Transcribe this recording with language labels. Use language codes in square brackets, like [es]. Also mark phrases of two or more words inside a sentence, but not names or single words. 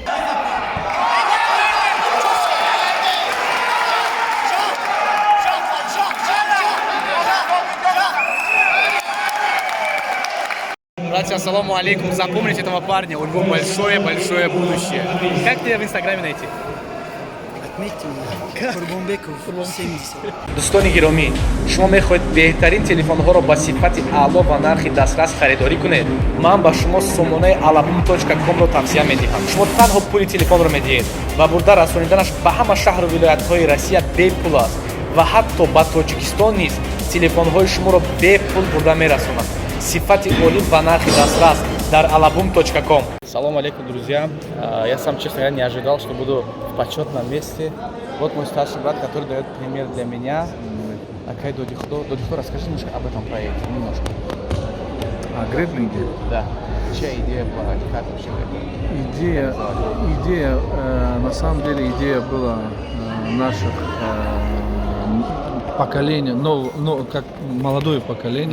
[ru] Братья, [ar] السلام عليكم. [ru] Запомните этого парня, у него большое-большое будущее. Как тебя в Инстаграме найти? Отметьте меня. Курбанбеков 70. [fa] دوستان گرامی، شما میخواهید بهترین تلفن‌ها را با صفت اعلی و نرخ دسترس خریداری کنید. من به شما سامانه alabum.com را توصیه می‌دهم. شما تنها پول تلفن را می‌دهید و برده رسانیدنش به همه شهر و ولایت‌های روسیه بپول است و حتی به تاجیکستان نیز تلفن‌های شما را بپول برده می‌رسانند. صفت عالی و نرخ دسترس در alabum.com. [ar] سلام عليكم, [ru] друзья. Я сам, честно говоря, не ожидал, что буду в почетном месте. Вот мой старший брат, который дает пример для меня. Акай Додихло. Додихло, расскажи немножко об этом проекте. Немножко. О грэпплинге? Да. Чья идея была? Как вообще Идея, на самом деле, идея была наших поколения, как молодое поколение.